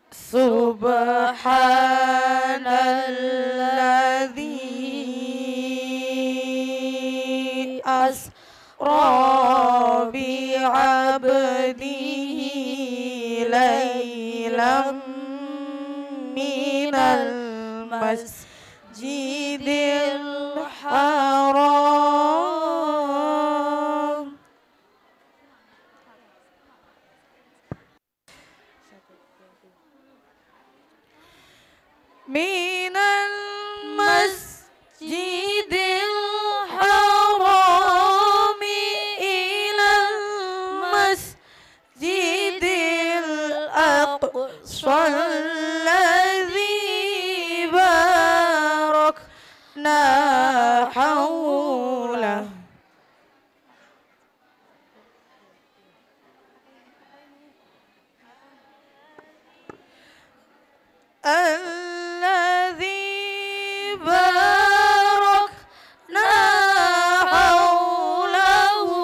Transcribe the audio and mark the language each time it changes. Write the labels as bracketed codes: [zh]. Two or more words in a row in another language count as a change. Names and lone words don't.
[ar] سبحان الذي أسرى بعبده ليلا من المسجد الحرام من المسجد الحرام إلى المسجد الأقصى الذي باركنا hawlah الذي باركنا حوله